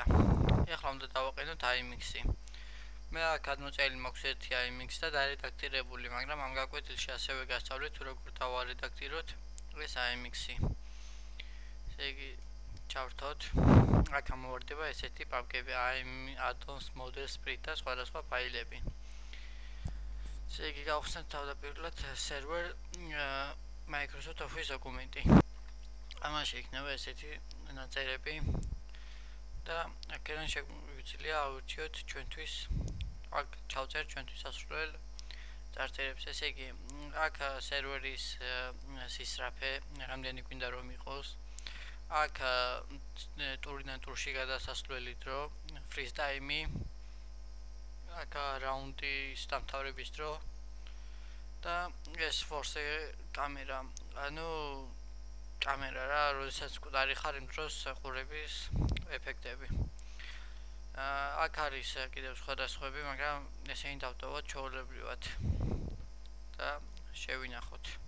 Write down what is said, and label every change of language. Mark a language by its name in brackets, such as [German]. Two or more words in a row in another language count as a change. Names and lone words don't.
[Georgian] ახლა უნდა დავაყენოთ IMX-ი. მე აქ გადმოწერილი მაქვს ერთი IMX და დარედაქტირებული, მაგრამ ამ გაკვეთილში ასევე გასწავლეთ თუ როგორ დავარედაქტიროთ ეს IMX-ი. ესე იგი, ჩავრთოთ. აქ ამოვარდება ესეთი პაპკები, [English] add-ons, model, split და სხვადასხვა ფაილები. [Georgian] ესე იგი, გავხსნათ თავდაპირველად [English] server Microsoft Office [Georgian] დოკუმენტი. ამაში იქნება ესეთი ნაწერები და აქედან შეგვიძლია ავირჩიოთ ჩვენთვის, აქ ჩავწერთ ჩვენთვის ასრულებელ წარწერებს. ესე იგი, აქ სერვერის სისწრაფე, რამდენი გვინდა რომ იყოს. აქ ტურიდან ტურში გადასასვლელი დრო, [English] freeze time-ი, [Georgian] აქ რაუნდის დამთავრების დრო და ეს [English] force კამერა, [Georgian] კამერა რა, როდესაც მკვდარი ხარ იმ დროს ყურების ეფექტები. აქ არის კიდევ სხვადასხვები, მაგრამ ესენი დავტოვოთ ჩვეულებრივად და შევინახოთ.